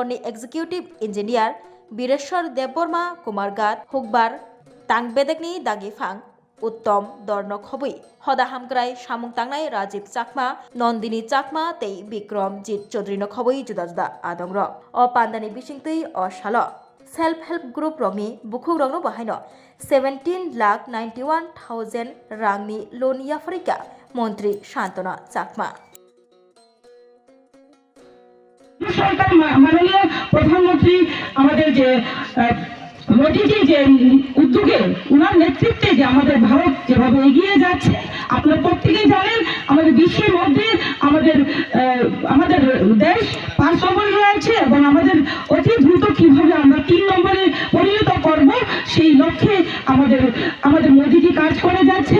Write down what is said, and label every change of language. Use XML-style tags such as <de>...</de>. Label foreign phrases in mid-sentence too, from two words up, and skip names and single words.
<trp>ni</trp> <en>Executive Engineer</en> <trp>Bireshwar Debborma Kumargat Hukbar Tangbetek ni Dagifang Uttom Dornok Hobui Hoda Hamgrai Samung Tangnai Rajiv Chakma Nondini Chakma Tei Bikrom Jit Chaudhary no Hobui Juda Juda Adongra O Pandani Bishingtui O Shalo</trp> <en>Self-help group</en> <trp>rogni bukhuk rogno bahaino 17,91,000 rangni loan yafarika মন্ত্রী শান্তনা চাকমা</trp> <bn>সরকার মাননীয় প্রধানমন্ত্রী আমাদের যে মোদিজি যে উদ্যোগে উনার নেতৃত্বে যে আমাদের ভারত যেভাবে এগিয়ে যাচ্ছে আপনারা প্রত্যেকেই জানেন আমাদের বিশ্বের মধ্যে আমাদের দেশ 5 নম্বরে রয়েছে এবং আমাদের অতি দ্রুত কিভাবে আমরা 3 নম্বরে পরিণত করব সেই লক্ষ্যে আমাদের মোদিজি কাজ করে যাচ্ছেন।</bn>